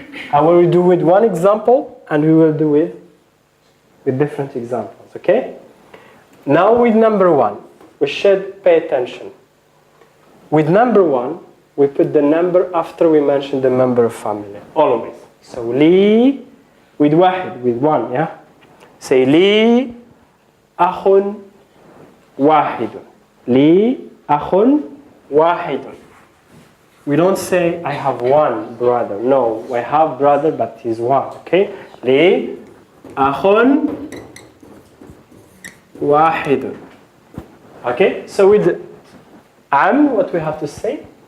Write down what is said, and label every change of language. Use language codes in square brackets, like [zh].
[en] I will do with one example, and we will do with different examples, okay? Now with number 1, we should pay attention. With number 1, we put the number after we mention the member of family, always. So لي with واحد, with 1, yeah? Say [ar] لي أخ واحد. لي أخ واحد. [en] We don't say I have one brother. No, I have brother, but he's one, okay? [ar] لي أخ واحد. [en] Okay, so with what we have to say?